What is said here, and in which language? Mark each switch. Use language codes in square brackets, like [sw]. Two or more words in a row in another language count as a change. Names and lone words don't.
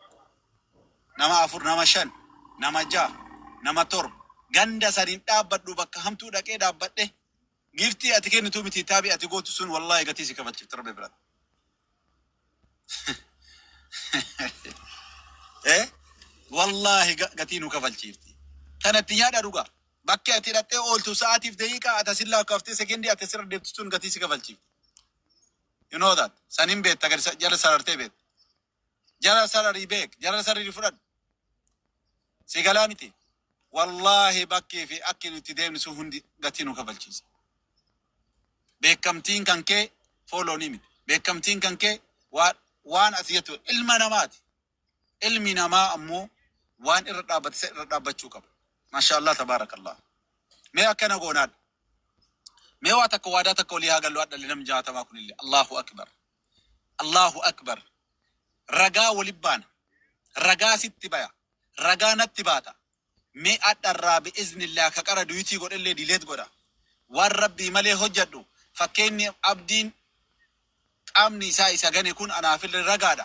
[om] nama shan nama ja'a nama torba ganda sadiin dhaabbadhu bakka hamtuu dhaqee dhaabbadhe giftii ati kennitu miti taabii ati gootu sun wallahi gatii si kabachiifti rabbi biratti wallahi gatii nu kabalchiifti kanatti nyaadha dhugaa bakki ati hidhattee ooltu sa'aatiif daqiiqaa ati asin lakkaftee sekendii ati asirra deemtu sun gatii si kafalchiif. [en] You know that. [om] Sanin beekta jala sarartee beekta. Jala sararii beek, jala sararii fudhadhu. Si galaa miti. Wallaahi bakkee fi akki nuti deemnu sun hundi gatii nu kafalchiisa. Beekamtiin kan kee fooloonii miti. Beekamtiin kan kee waan ati jettu ilma namaati. Ilmi namaa ammoo waan irra dhaabbate irra dhaabbachuu qaba. [ar] ما شاء الله تبارك الله. [om] Mee akkana goonaadha. Mee waa takka waadaa takka olii haa gallu adhalli nam jaatamaa kunillee. [ar] الله أكبر. الله أكبر. [om] Ragaa waliin baana. Ragaa sitti baya. Ragaa natti baata. Mee adharraa bi'iznillaa ka qara duyutii godhellee dileet godha. Waan rabbii malee hojjedhu fakkeenyi abdiin qaamni isaa isa gane kun anaafillee ragaadha.